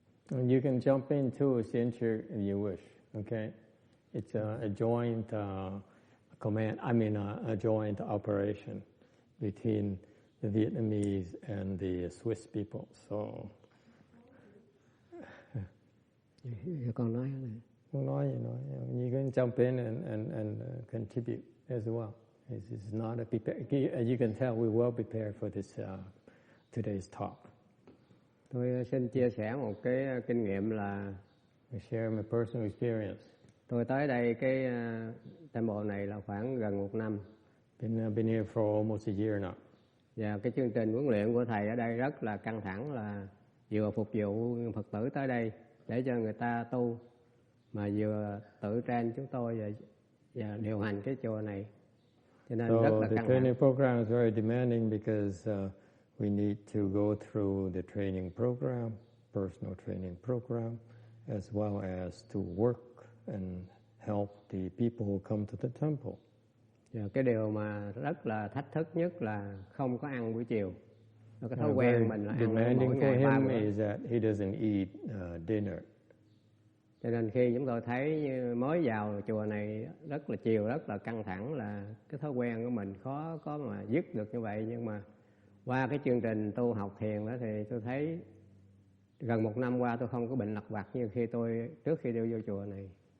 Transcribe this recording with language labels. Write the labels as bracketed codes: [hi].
[en] And you can jump in too, Sincher, if you wish. Okay, it's a joint a joint operation between the Vietnamese and the Swiss people. So. [vi] Con nói này. Con nói gì nói. [en] You can jump in and contribute as well. It's not a as you can tell, we're well prepared for this today's talk. [vi] Tôi xin chia sẻ một cái kinh nghiệm là [en] share my personal experience. [vi] Tôi tới đây cái Tam Bộ này là khoảng gần 1 năm. [en] Been here for almost a year now. [vi] Và cái chương trình huấn luyện của thầy ở đây rất là căng thẳng, là vừa phục vụ Phật tử tới đây để cho người ta tu, mà vừa tự train chúng tôi và điều hành cái chùa này, cho nên rất là căng thẳng. [en] The training program is very demanding because we need to go through the training program, personal training program, as well as to work and help the people who come to the temple. [vi] Cái điều mà rất là thách thức nhất là không có ăn buổi chiều. Cái thói quen mình là ăn mỗi ngày 3 bữa. [en] Is that he doesn't eat dinner. [vi] Cho nên khi chúng tôi thấy mới vào chùa này rất là chiều, rất là căng thẳng, là cái thói quen của mình khó có mà dứt được như vậy. Nhưng mà qua cái chương trình tu học thiền đó thì tôi thấy gần 1 năm qua tôi không có bệnh lặt vặt như trước khi đi vô chùa này.